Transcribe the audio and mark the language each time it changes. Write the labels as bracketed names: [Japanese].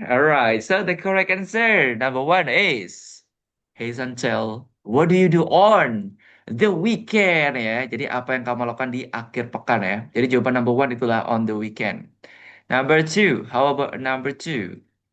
[English] Alright, so the correct answer, number one is Hazel. What do you do on the weekend ya? [Indonesian] Jadi apa yang kamu lakukan di akhir pekan ya? Jadi jawaban [English] number one itulah on the weekend. Number two, how about number two?